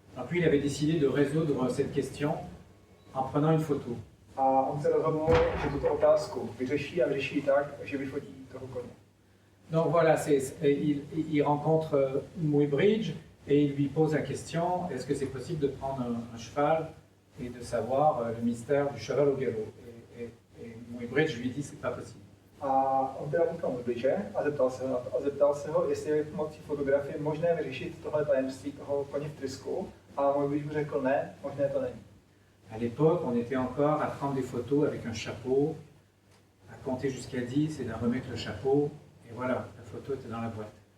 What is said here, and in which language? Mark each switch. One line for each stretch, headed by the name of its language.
French: Et puis il avait décidé de résoudre cette question en prenant une photo.
Czech: A on se rozhodl, že tuto otázku vyřeší a vyřeší tak, že vyfotí toho koně.
French: Donc voilà, il rencontre Muybridge et il lui pose la question, est-ce que c'est possible de prendre un cheval et de savoir le mystère du cheval au galop? Et Muybridge lui dit, c'est pas possible.
Czech: A on teda potkal Muybridge a zeptal se ho na to. A zeptal se ho, jestli je pomocí fotografie možné vyřešit tohle tajemství toho koně v trysku. A Muybridge mu řekl, ne, možné to není.
French: À l'époque, on était encore à prendre des photos avec un chapeau, à compter jusqu'à 10 et d'en remettre le chapeau. Et voilà, la photo était dans la boîte.